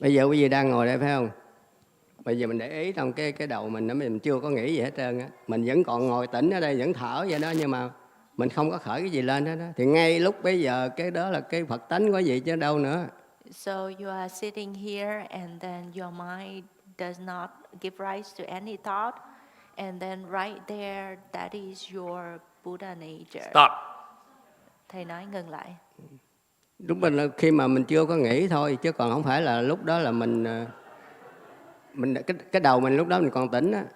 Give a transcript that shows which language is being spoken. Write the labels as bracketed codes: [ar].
[vi] Bây giờ quý vị đang ngồi đây phải không? Bây giờ mình để ý trong cái đầu mình đó, mình chưa có nghĩ gì hết trơn á. Mình vẫn còn ngồi tĩnh ở đây, vẫn thở vậy đó, nhưng mà mình không có khởi cái gì lên hết đó. Thì ngay lúc bây giờ cái đó là cái Phật tánh của gì chứ đâu nữa. [en] So you are sitting here and then your mind does not give rise to any thought, and then right there that is your Buddha nature. Stop. [vi] Thầy nói ngừng lại. Lúc mình khi mà mình chưa có nghĩ thôi, chứ còn không phải là lúc đó là mình cái đầu mình lúc đó mình còn tỉnh á.